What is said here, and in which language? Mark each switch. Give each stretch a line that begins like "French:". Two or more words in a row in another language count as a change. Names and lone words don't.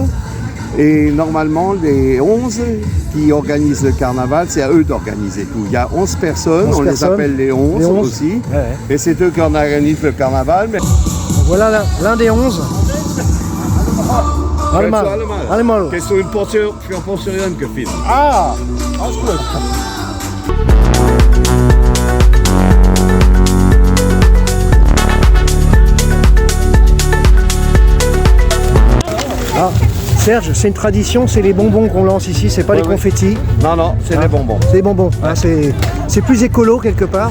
French: Et normalement, les 11 qui organisent le carnaval, c'est à eux d'organiser tout. Il y a 11 personnes, les appelle les 11 aussi. Ouais. Et c'est eux qui organisent le carnaval. Mais... Voilà l'un des 11. Allemaal. Qu'est-ce que Pont-sur-Yonne que filme?
German: Ah, alles gut.
French: Ah, Serge, c'est une tradition, c'est les bonbons qu'on lance ici, c'est pas les confettis. Non, c'est les bonbons. C'est les bonbons, c'est plus écolo quelque part.